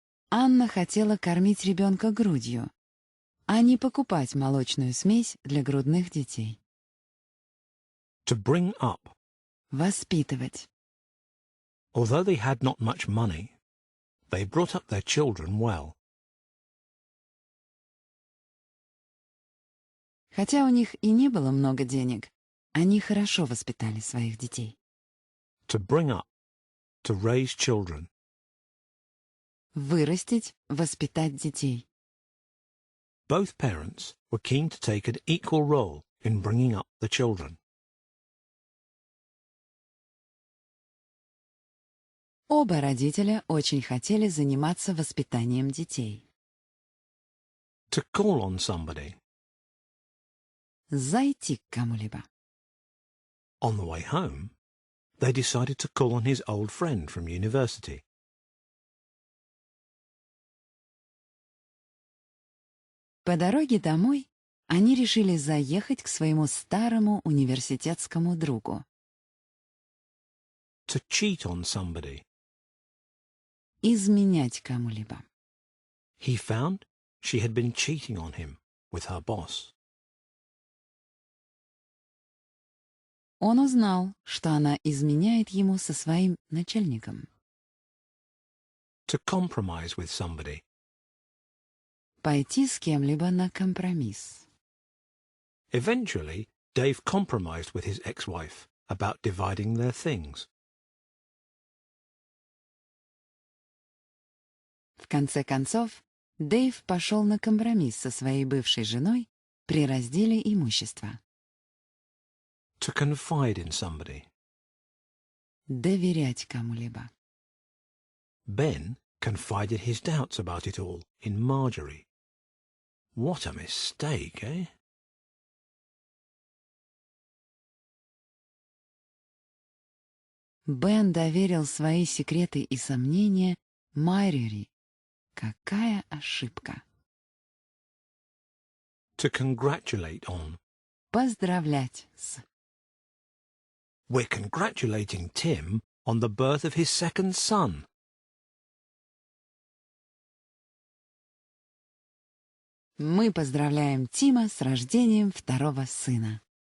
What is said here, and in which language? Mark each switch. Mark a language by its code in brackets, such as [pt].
[ru] Анна хотела кормить ребенка грудью, а не покупать молочную смесь для грудных детей. [en] To bring up. [ru] Воспитывать. [en] Although they had not much money, They brought up their children well. [ru] Хотя у них и не было много денег, они хорошо воспитали своих детей. [en] To bring up, to raise children. [ru] Вырастить, воспитать детей. [en] Both parents were keen to take an equal role in bringing up the children. [ru] Оба родителя очень хотели заниматься воспитанием детей. [en] To call on somebody. [ru] Зайти к кому-либо. [en] On the way home, they decided to call on his old friend from university. [ru] По дороге домой они решили заехать к своему старому университетскому другу. [en] To cheat on somebody. [ru] Изменять кому-либо. [en] He found she had been cheating on him with her boss. [ru] Он узнал, что она изменяет ему со своим начальником. [en] To compromise with somebody. [ru] Пойти с кем-либо на компромисс. [en] Eventually, Dave compromised with his ex-wife about dividing their things. [ru] В конце концов, Дэйв пошел на компромисс со своей бывшей женой при разделе имущества. [en] To confide in somebody. [ru] Доверять кому-либо. [en] Ben confided his doubts about it all in Marjorie. What a mistake, eh? [ru] Бен доверил свои секреты и сомнения Марjorie. Какая ошибка! [en] To congratulate on. [ru] Поздравлять с. [en] We're congratulating Tim on the birth of his second son. [ru] Мы поздравляем Тима с рождением второго сына.